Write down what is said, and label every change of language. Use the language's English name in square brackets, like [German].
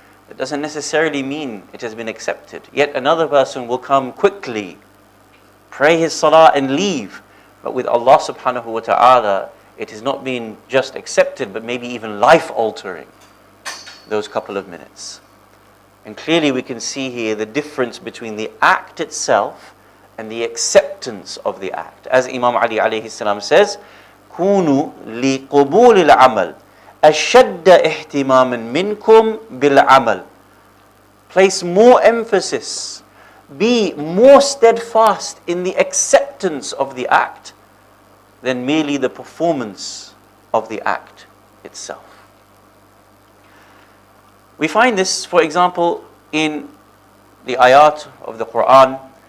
[English] It doesn't necessarily mean it has been accepted. Yet another person will come quickly, pray his salah and leave. But with Allah subhanahu wa ta'ala, it has not been just accepted, but maybe even life-altering, those couple of minutes. And clearly we can see here the difference between the act itself and the acceptance of the act. As Imam Ali alayhi salam says, [Arabic] كُونُوا لِقُبُولِ الْعَمَلِ أَشَدَّ اِحْتِمَامًا مِنْكُمْ بِالْعَمَلِ. [English] Place more emphasis, be more steadfast in the acceptance of the act than merely the performance of the act itself. We find this, for example, in the ayat of the Quran.